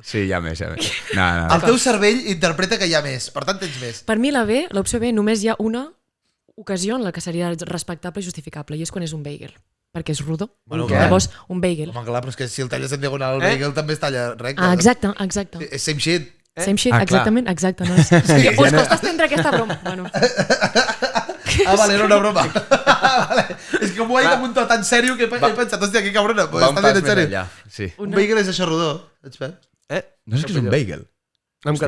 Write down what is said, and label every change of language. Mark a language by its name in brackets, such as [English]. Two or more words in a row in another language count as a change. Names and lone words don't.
[Catalan] Sí, hi ha més, hi ha més. No. El teu cervell interpreta que hi ha més, per tant tens més. Per mi la B, l'opció B, només hi ha una ocasió en la que seria respectable i justificable, i és quan és un bagel, perquè és rodó. Bueno, què? Llavors, un bagel. Home, clar, però és que si el talles en diagonal, el bagel també es talla recte. Ah, exacte, exacte. És [English] same shit. Same shit, [Catalan] Ah, clar. exactament, exacte. No és... Sí, us costa entendre aquesta broma. Bueno, Ah, vale, era una broma. Vale. És que m'ho ha dit amb un to tan sèrio que he pensat, hòstia, que cabrona, pues Va un està pas dient en més sèrio. enllà. Sí. Un bagel és això rodó, ets fet? No sé què és un bagel. En Hòstia.